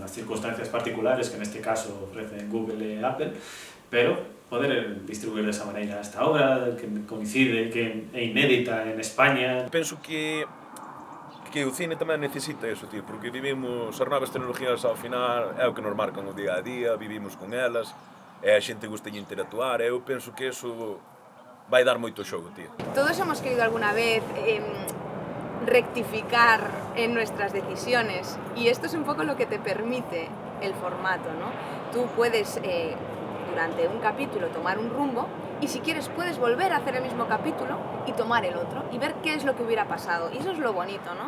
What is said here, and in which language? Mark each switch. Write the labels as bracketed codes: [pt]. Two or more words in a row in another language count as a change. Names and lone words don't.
[gl] Nas circunstancias particulares que neste caso ofrecen Google e Apple, pero poder distribuir desa maneira esta obra que coincide, que é inédita en España. Penso que o cine tamén necesita eso, tío, porque vivimos as novas tecnologías ao final, é o que nos marcan o día a día, vivimos con elas, e a xente gusta de interactuar, e eu penso que eso vai dar moito xogo, tío. [es] Todos hemos querido alguna vez rectificar en nuestras decisiones y esto es un poco lo que te permite el formato, ¿no? Tú puedes durante un capítulo tomar un rumbo y si quieres puedes volver a hacer el mismo capítulo y tomar el otro y ver qué es lo que hubiera pasado y eso es lo bonito, ¿no?